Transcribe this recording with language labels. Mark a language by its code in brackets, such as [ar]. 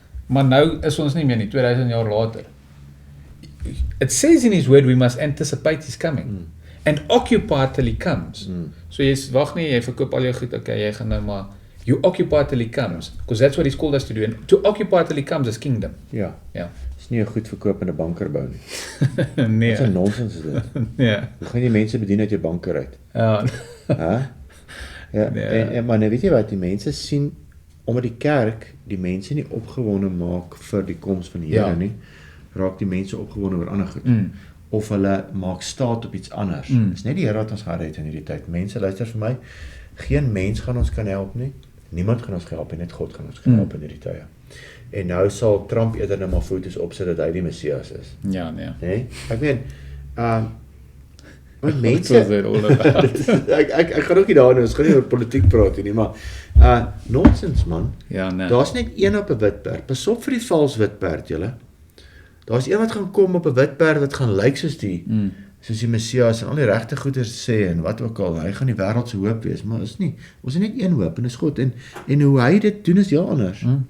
[af] Maar nou is ons nie meer nie, 2000 jaar later. [en] It says in his word we must anticipate he's coming. And occupy till he comes. [af] So jy wag nie, jy verkoop al jou goed, okay, jy gaan nou maar, [en] you occupy till he comes, because that's what he's called us to do. And to occupy till he comes is kingdom. [af] Ja. Is nie 'n goed verkopende banker bou nie. Nee. Wat 'n nonsens is dit. Ja. Hoe gaan jy mense bedien uit jou banker uit? Ja. Ja, en maar nou weet jy wat, die mense sien, omdat die kerk die mense nie opgewonde maak vir die koms van die Here nie, raak die mense opgewonde oor ander goed. Of hulle maak staat op iets anders. Dis net die Here wat ons gaan red in hierdie tyd. Mense, luister vir my, geen mens gaan ons kan help nie. Niemand gaan ons help en net God gaan ons help in hierdie tye. En nou sal Trump eerder nou maar foto's opsit dat hy die Messias is. Ja, nee. Nee? Ek meen, maar mense, ek gaan ook nie daar nou, ons gaan nie oor politiek praat nie, maar nonsens man. Ja, nee. Daar's net een op 'n wit perd. Pas op vir die vals wit perd, julle. Daar's een wat gaan kom op 'n wit perd wat gaan lyk soos die Messias en al die regte goeders sê en wat ook al. Hy gaan die wêreld se hoop wees, maar is nie. Ons het net een hoop en dis God, en hoe hy dit doen is heel anders.